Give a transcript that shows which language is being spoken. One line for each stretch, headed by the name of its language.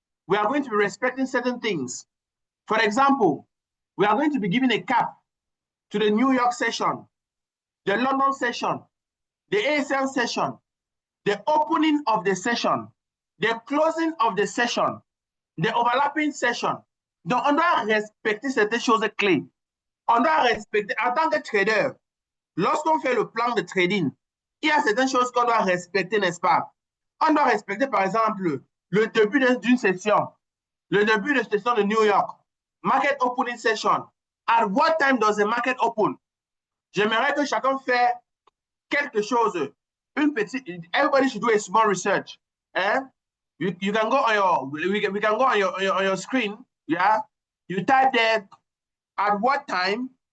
English: We are going to be respecting certain things. For example, we are going to be giving a cap to the New York session, the London session, the ASL session, the opening of the session, the closing of the session, the overlapping session.
French: Donc, on doit respecter certaines choses clés. On doit respecter, en tant que trader, lorsqu'on fait le plan de trading, il y a certaines choses qu'on doit respecter, n'est-ce pas? On doit respecter, par exemple, le début d'une session, le début de session de New York,
English: market opening session. At what time does the market open?
French: J'aimerais que chacun fait quelque chose. Une petite,
English: everybody should do a small research. Eh? You can go on your, we can go on your screen. Yeah. You type there at what time